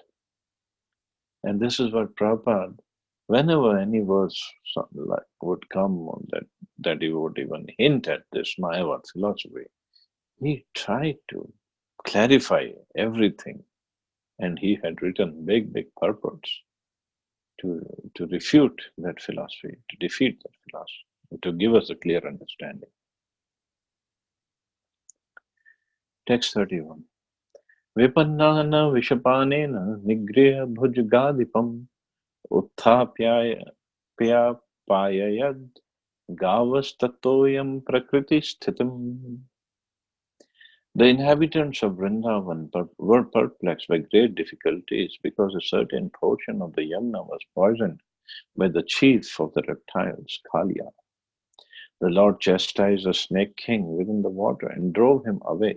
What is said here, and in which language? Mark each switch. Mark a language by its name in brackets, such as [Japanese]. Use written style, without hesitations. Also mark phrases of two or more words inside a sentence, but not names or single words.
[English] And this is what Prabhupada, whenever any words like would come on that he would even hint at this Mayavad philosophy, he tried to clarify everything. And he had written big purports to refute that philosophy, to defeat that philosophy, to give us a clear understanding. Text 31. [Sanskrit] विपन्नान् विषपानेन निगृह्य भुजगाधिपम् उत्थाप्यापाययद् गावस्तत्तोयं प्रकृतिस्थितम्. [English] The inhabitants of Vrindavan were perplexed by great difficulties because a certain portion of the Yamuna was poisoned by the chief of the reptiles, Kaliya. The Lord chastised the snake king within the water and drove him away.